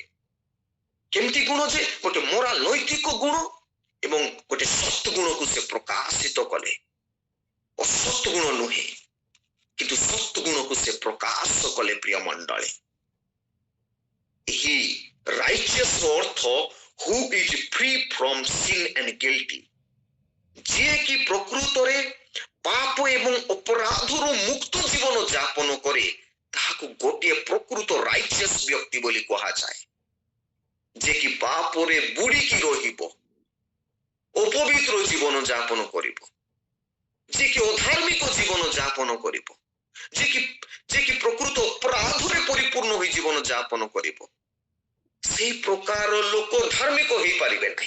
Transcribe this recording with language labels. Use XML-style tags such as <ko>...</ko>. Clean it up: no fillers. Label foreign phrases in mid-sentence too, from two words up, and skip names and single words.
<or>କେମିତି ଗୁଣ? ଯେ ଗୋଟେ ମୋରାଲ ନୈତିକ ଗୁଣ ଏବଂ ଗୋଟେ ସତ୍ଗୁଣକୁ ସେ ପ୍ରକାଶିତ କଲେ। ଅସତ୍ ଗୁଣ ନୁହେଁ, କିନ୍ତୁ ସତ୍ଗୁଣକୁ ସେ ପ୍ରକାଶ କଲେ। ପ୍ରିୟ ମଣ୍ଡଳୀ, ଏହି ରାଇଚିୟସ୍ ର ଅର୍ଥ</or> <en>who is free from sin and guilty,</en> <or>ଯିଏକି ପ୍ରକୃତରେ ପାପ ଏବଂ ଅପରାଧରୁ ମୁକ୍ତ ଜୀବନ ଯାପନ କରେ, ତାହାକୁ ଗୋଟିଏ ପ୍ରକୃତ ରାଇଚିୟସ୍ ବ୍ୟକ୍ତି ବୋଲି କୁହାଯାଏ। ଯିଏକି ପାପରେ ବୁଡ଼ିକି ରହିବ, ଅପବିତ୍ର ଜୀବନ ଯାପନ କରିବ, ଯିଏକି ଅଧାର୍ମିକ ଜୀବନ ଯାପନ କରିବ, ଯିଏକି ପ୍ରକୃତ ଅପରାଧରେ ପରିପୂର୍ଣ୍ଣ ହୋଇ ଜୀବନ ଯାପନ କରିବ, ସେଇ ପ୍ରକାର ଲୋକ ଧାର୍ମିକ ହେଇପାରିବେ ନାହିଁ।</or>